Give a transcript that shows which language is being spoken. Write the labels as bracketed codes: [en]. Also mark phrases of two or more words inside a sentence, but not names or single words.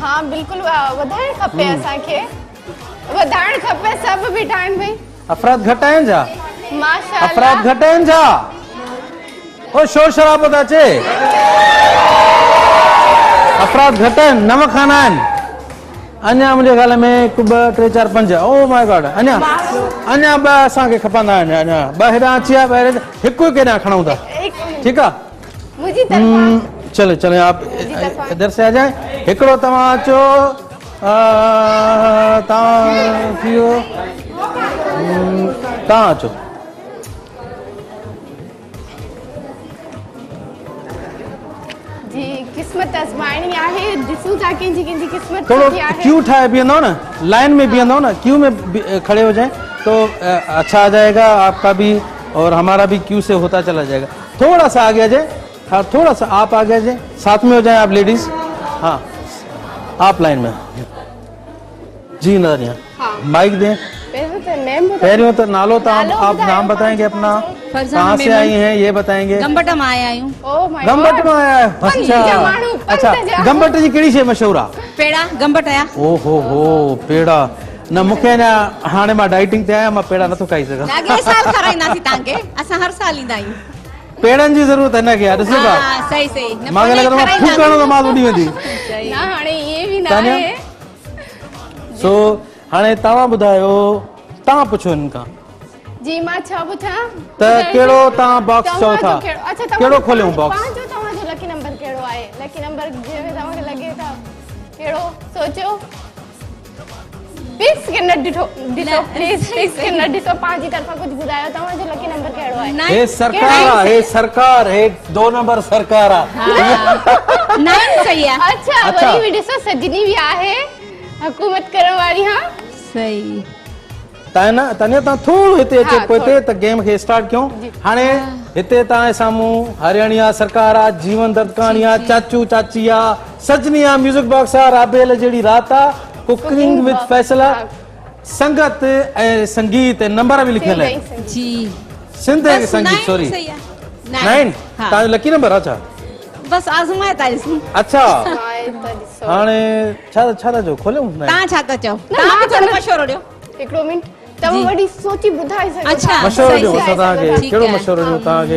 [sd] हाँ बिल्कुलु वधाइणु खपे असांखे, वधाइणु खपे। सभु बि ठाहिनि भई। अफ़राद घटि आहिनि छा? माशाअल्लाह। अफ़राद घटि आहिनि छा? ओ शोर शराबो था अचे। अफ़राद घटि आहिनि, 9 खाना आहिनि। अञा मुंहिंजे ख़्याल में 1 2 3 4 5। [en] oh my god. [sd] अञा 2 असांखे खपंदा आहिनि। अञा 2 हेॾां अची विया, हिकु केॾां खणूं था। ठीकु आहे। [hi] मुझी तरफा चले चले आप इधर से आ जाए [sd] हिकड़ो तव्हां अचो तव्हां थियो तव्हां अचो जी किस्मत आज़माइणी आहे ॾिसूं था कंहिंजी किस्मत थोड़ो सुठी आहे क्यू ठाए बीहंदो ना [hi] लाइन में बीहंदो ना क्यू में खड़े हो जाए तो अच्छा आ जाएगा आपका भी और हमारा भी क्यू से होता चला जाएगा थोड़ा सा आगे आ जाए हाँ थोड़ा सा आप आगे आ जाए साथ में हो जाए आप लेडीज हाँ आप लाइन में जी नारिया हाँ। माइक दें [sd] पहिरियों त नेम ॿुधायो। [hi] पहले तो नालो तो [sd] नालो [hi] आप [sd] ॿुधायो, [hi] नाम बताएंगे अपना फरजाना कहाँ से मेमन। आई हैं ये बताएंगे [sd] गंबट मां आया आहियूं [en] oh my [hi] गंबट में आया है [sd] पंज जा माण्हू, पंज अच्छा जा। गंबट जी कहिड़ी शइ मशहूर आहे पेड़ा गंबट आया ओ हो पेड़ा न मूंखे अञा हाणे मां डाइटिंग ते आहियां मां पेड़ा नथो खाई सघां अॻिले साल खाराईंदासीं तव्हांखे असां हर साल ईंदा आहियूं पेड़नि जी ज़रूरत हिनखे आहे ॾिसो था हा सही सही न मां लॻंदो मां फूकणो त मां उॾी वेंदी न हाणे इहे बि न तानिया? आहे सो हाणे तव्हां ॿुधायो तव्हां पुछो हिन खां जी मां छा पुछां त कहिड़ो तव्हां बॉक्स चओ था अच्छा कहिड़ो खोलियूं बॉक्स पंहिंजो तव्हांजो [en] lucky number [sd] कहिड़ो आहे [en] lucky number [sd] जंहिंमें तव्हांखे लॻे था कहिड़ो सोचियो फिक्स के न ॾिठो प्लीज फिक्स के न ॾिठो पंहिंजी तरफ़ां कुझु ॿुधायो तव्हांजो [en] lucky number [sd] कहिड़ो आहे हे सरकार आहे हे सरकार हे 2 नंबर सरकार आहे नाइन सही आहे अच्छा अच्छा। वरी बि ॾिसो सजनी बि आहे हुकूमत करण वारी हाँ सही तानिया तव्हां थोरो हिते अचे हाँ, पोइ हिते त गेम खे स्टार्ट कयूं हाणे हिते तव्हांजे साम्हूं हरियाणी आहे सरकार आहे जीवन दत्तकाणी आहे चाचू चाची आहे सजनी आहे म्यूज़िक बॉक्स आहे राबेल जहिड़ी रात आहे कुकिंग विद फैसला संगत ऐं संगीत ऐं नंबर बि लिखियल आहे जी सिंध ऐं बस संगीत नाइन सॉरी सही आहे 9 हाँ। तव्हांजो [en] lucky number [sd] आहे छा बस आज़माए था ॾिसूं अच्छा ॾिसो हाणे छा छा था चओ खोलियूं तव्हां छा था चओ मां तव्हां त थोरो न- मशवरो ॾियो हिकिड़ो मिंट तव्हां वरी सोची ॿुधाए सघो अच्छा, था। मशवरो सही, ॾियो सही, असां तव्हांखे ठीकु कहिड़ो आहे। मशवरो ॾियो तव्हांखे